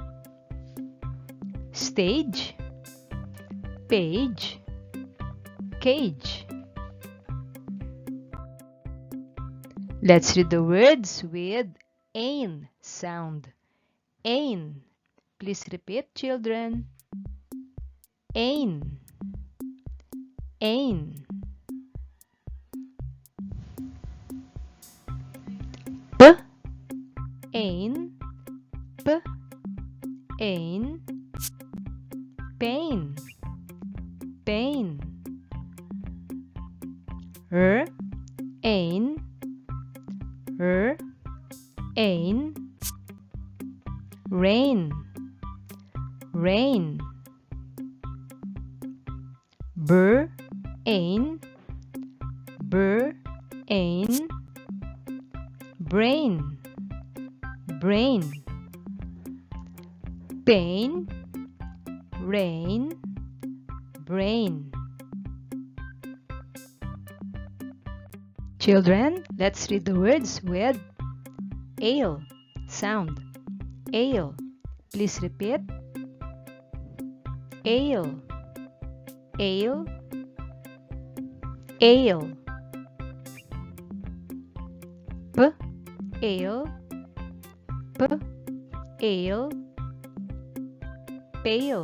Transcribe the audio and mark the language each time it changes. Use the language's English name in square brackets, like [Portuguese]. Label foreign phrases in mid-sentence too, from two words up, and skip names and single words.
[English] Stage. Page. Cage. Let's read the words with ain sound. Ain. Please repeat, children. Ain. Ain. P. Ain. P. Ain. Pain. Pain. R. Ain. R. Ain. Rain. Rain. Bur. Ain. Bur. Ain. Brain. Brain. Pain. Rain. Brain. Children, let's read the words with ale sound. Ale. Please repeat. Ale. Ale. Ale. P. Ale. P. Ale. Pale.